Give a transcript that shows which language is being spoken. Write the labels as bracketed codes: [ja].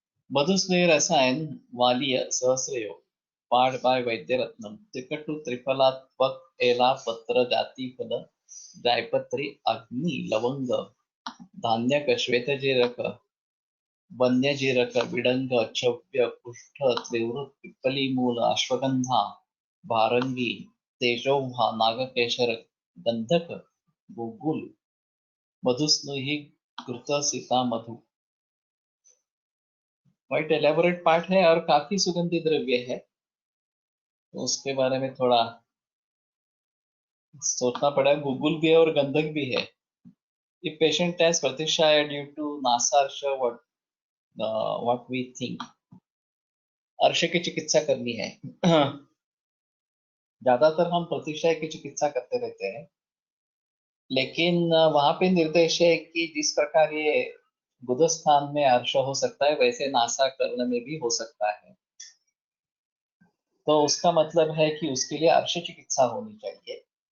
[sa] मधुस्नेह रसायन वालीय सहस्रयोग पाठ बाय वैद्यरत्नम तिकटु त्रिफलात्मक एला पत्र जाती फल जायपत्री अग्नि लवंग धान्यक श्वेतजीरक वन्यजीरक विडंग चव्य कुष्ठ तीव्र पिप्पली मूल अश्वगंधा भारंगी तेजोव्हा नागकेशर गंधक गुगुल मधुस्नेही कृत सीता मधु. [en] quite elaborate part [hi] है और काफी सुगंधी द्रव्य है, तो उसके बारे में थोड़ा सोचना पड़ा. गुगुल भी है और गंधक भी है, [en] If patient has pratishyaya due to नासार्श, what we think, [hi] अर्श की चिकित्सा करनी है। ज्यादातर हम प्रतिशय की चिकित्सा करते रहते हैं, लेकिन वहां पे निर्देश है कि जिस प्रकार ये गुदस्थान में अर्श हो सकता है, वैसे नासा कर्ण में भी हो सकता है। तो उसका मतलब है कि उसके लिए अर्श चिकित्सा होनी चाहिए।